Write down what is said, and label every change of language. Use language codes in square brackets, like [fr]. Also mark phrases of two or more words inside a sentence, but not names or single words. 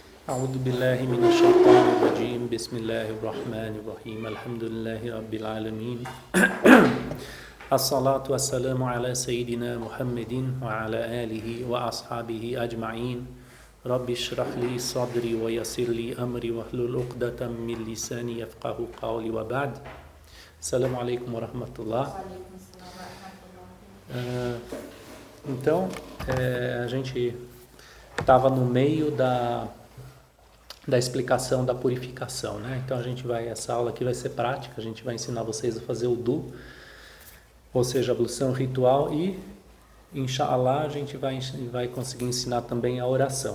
[ar] أعوذ بالله من الشيطان الرجيم بسم الله الرحمن الرحيم الحمد لله رب العالمين الصلاة والسلام على سيدنا محمد وعلى آله وأصحابه أجمعين رب اشرح لي صدري ويسر لي أمري واحلل عقدة من لساني يفقه قولي وبعد السلام عليكم ورحمة الله. [pt] Então, a gente estava no meio da explicação da purificação, né? Então essa aula aqui vai ser prática, a gente vai ensinar vocês a fazer o wudu, ou seja, a ablução ritual, e inshallah a gente vai conseguir ensinar também a oração.